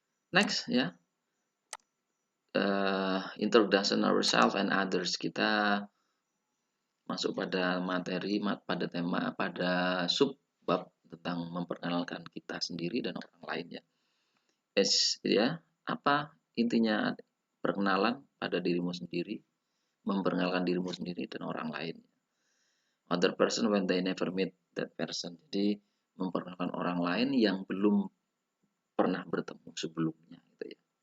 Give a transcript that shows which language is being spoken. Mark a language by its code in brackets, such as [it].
[en] Next ya, introduction ourselves and others. [id] Kita masuk pada materi, pada tema, pada subbab tentang memperkenalkan kita sendiri dan orang lain ya. Ya, apa intinya perkenalan pada dirimu sendiri, memperkenalkan dirimu sendiri dan orang lain. [en] Other person when they never meet that person. [id] Jadi memperkenalkan orang lain yang belum pernah bertemu sebelumnya gitu ya.